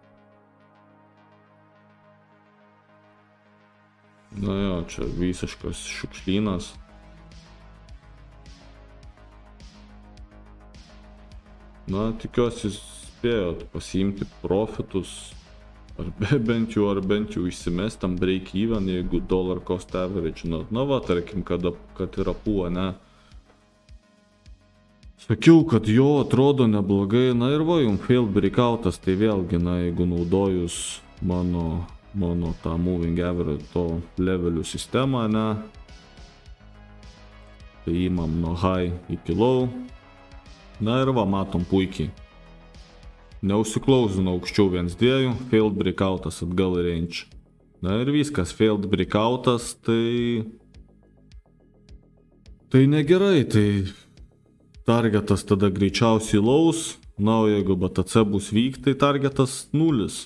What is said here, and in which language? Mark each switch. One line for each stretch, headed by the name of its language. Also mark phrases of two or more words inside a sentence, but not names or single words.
Lithuanian: Na jo, čia visiškas šiukšlynas. Na, tikiuosi spėjot pasiimti profitus, ar bent jau išsimest tam
English: break even,
Lithuanian: jeigu
English: dollar cost average,
Lithuanian: na va, tarkim, kad yra puo, ne. Sakiau, kad jo atrodo neblogai, na ir va, jums
English: failed breakoutas,
Lithuanian: tai vėlgi, na, jeigu naudojus mano tą
English: moving average,
Lithuanian: to levelių sistemą, ne, tai imam nuo
English: high iki low,
Lithuanian: na ir va, matom puikiai. Neusiklausino aukščiau 1-2,
English: failed breakoutas
Lithuanian: atgal į range. Na ir viskas,
English: failed breakoutas,
Lithuanian: tai negerai, tai targetas tada greičiausiai lows, na o jeigu BTC bus weak, tai targetas 0.